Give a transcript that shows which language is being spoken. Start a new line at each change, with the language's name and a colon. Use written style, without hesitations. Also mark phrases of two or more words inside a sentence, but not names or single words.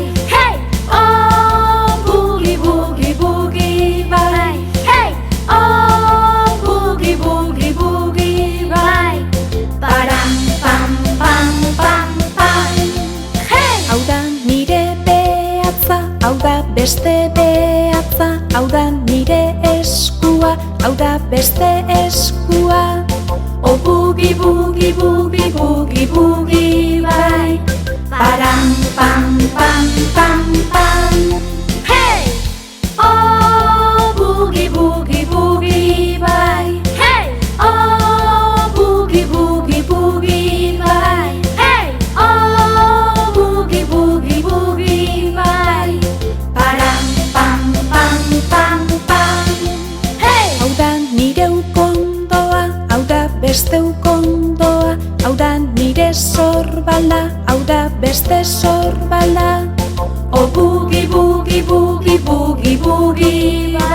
English: Hey! Oh, boogie, boogie, boogie, bye. Hey! Oh, boogie, boogie, boogie, bye. Param, pam, pam, pam, pam. Hey!
Basque: Hau da nire behatza, hau da beste behatza, hau da nire eskua, hau da beste eskua.
English: Oh, boogie, boogie, boogie, boogie, boogie, bye. Param, pam, pam, pam, pam. Hey! Oh, boogie, boogie, boogie, bye. Hey! Oh, boogie, boogie, boogie, bye. Hey! Oh, boogie, boogie, boogie, bye. Param, pam, pam, pam, pam. Hey!
Basque: Hau da nire ukondoa, hau da beste ukondoa, hau da nire sorbala, hau da beste sorbala.
English: Oh, boogie, boogie, boogie, boogie, boogie,